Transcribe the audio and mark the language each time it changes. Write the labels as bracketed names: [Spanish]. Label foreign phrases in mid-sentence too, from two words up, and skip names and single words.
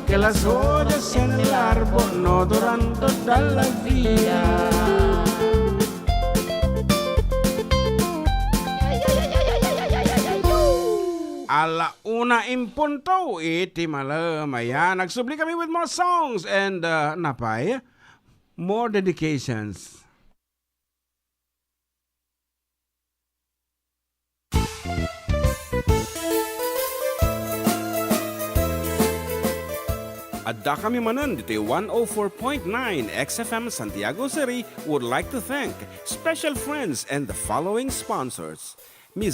[Spanish] las horas en el árbol no duran toda la vida. [Iloko] Ala una in punto, iti malamaya. Nagsubli kami [English] with more songs [Iloko] and napay, [English] more dedications. [Iloko] Adda kami Manen dito [English] 104.9 XFM Santiago City would like to thank special friends and the following sponsors. Ms.